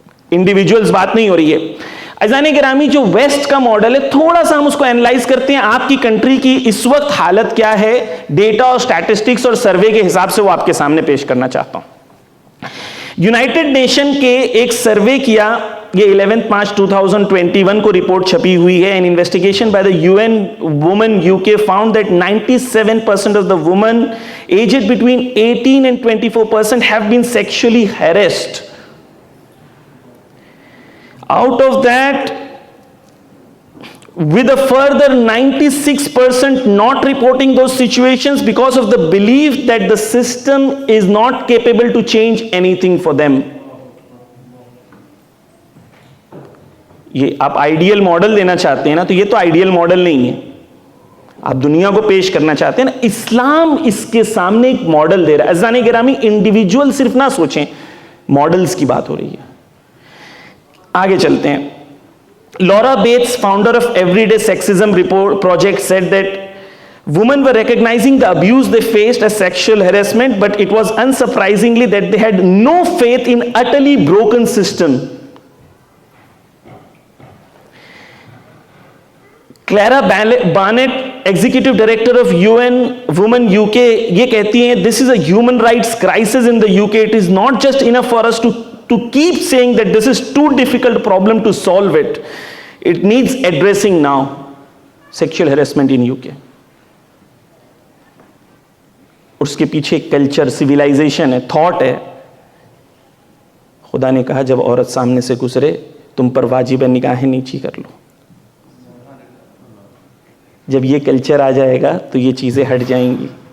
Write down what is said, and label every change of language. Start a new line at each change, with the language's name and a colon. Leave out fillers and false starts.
Urdu: Individuals بات نہیں ہو رہی ہے. عزیزان گرامی, جو ویسٹ کا ماڈل ہے تھوڑا سا ہم اس کو اینالائز کرتے ہیں. آپ کی کنٹری کی اس وقت حالت کیا ہے, ڈیٹا اور اسٹیٹسٹکس اور سروے کے حساب سے وہ آپ کے سامنے پیش کرنا چاہتا ہوں. یونائٹڈ نیشن کے ایک سروے کیا, یہ 11 مارچ 2021 کو رپورٹ چھپی ہوئی ہے.
English: An investigation by the UN Women UK found that 97% of the women aged between 18 and 24% have been sexually harassed. Out of that, with a further 96% not reporting those situations because of the belief that the system is not capable to change anything for them.
Urdu: یہ آپ ideal model دینا چاہتے ہیں نا, تو یہ تو ideal model نہیں ہے. آپ دنیا کو پیش کرنا چاہتے ہیں نا, اسلام اس کے سامنے ایک ماڈل دے رہا ہے. عزیزان گرامی, انڈیویجول صرف نہ سوچیں, ماڈلز کی بات ہو رہی ہے. آگے چلتے ہیں.
English: Laura Bates, founder of everyday sexism report project, said that women were recognizing the abuse they faced as sexual harassment, but it was unsurprisingly that they had no faith in utterly broken system. Claire Barnett, executive director of UN Women UK,
Urdu: یہ کہتی ہیں
English: this is a human rights crisis in the UK. It is not just enough for us to keep saying that this is too difficult problem to solve it. It needs addressing now. Sexual harassment in UK.
Urdu: اس کے پیچھے culture, civilisation ہے, thought ہے. خدا نے کہا جب عورت سامنے سے گزرے تم پر واجب ہے نگاہیں نیچی کر لو. جب یہ کلچر آ جائے گا تو یہ چیزیں ہٹ جائیں گی.